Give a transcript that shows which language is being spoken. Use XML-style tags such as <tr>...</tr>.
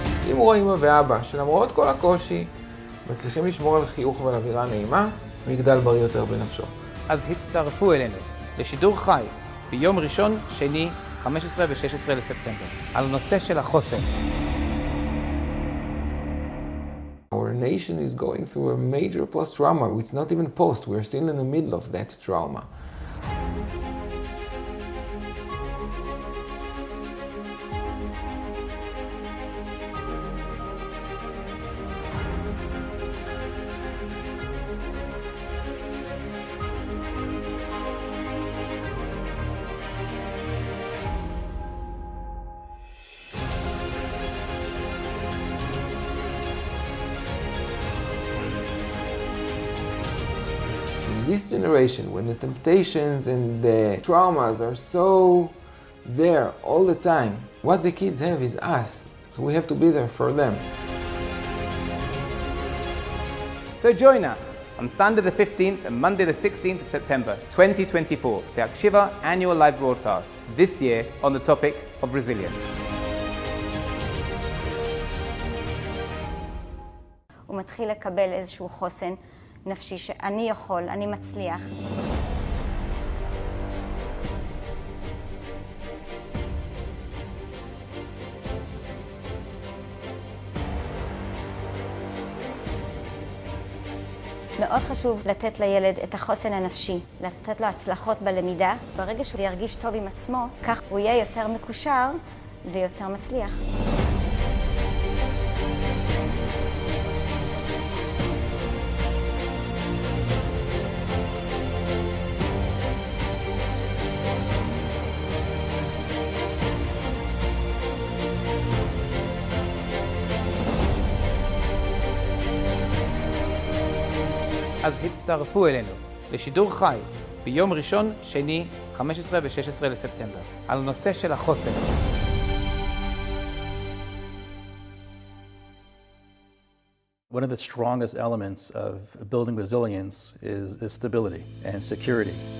<he>אם הוא רואה אמא ואבא, שלמרות כל הקושי, מצליחים לשמור על חיוך ועל אווירה נעימה, הוא יגדל בריא יותר בנפשו. אז הצטרפו אלינו לשידור חי ביום ראשון, שני, 15 ו-16 לספטמבר, על נושא של החוסן.</he> <en>Our nation is going through a major post-trauma. It's not even post, we're still in the middle of that trauma. This generation, when the temptations and the traumas are so there all the time, what the kids have is us, so we have to be there for them. So join us on Sunday the 15th and Monday the 16th of September 2024 for the Hakshiva annual live broadcast, this year on the topic of resilience.</en> <he>הוא מתחיל לקבל איזשהו חוסן נפשי שאני יכול, אני מצליח. מאוד חשוב לתת לילד את החוסן הנפשי, לתת לו הצלחות בלמידה. ברגע שהוא ירגיש טוב עם עצמו, כך הוא יהיה יותר מקושר ויותר מצליח. אז הצטרפו אלינו לשידור חי ביום ראשון, שני, 15 ו-16 לספטמבר, על נושא של החוסן.</he> <en>One of the strongest elements of building resilience is stability and security.</en>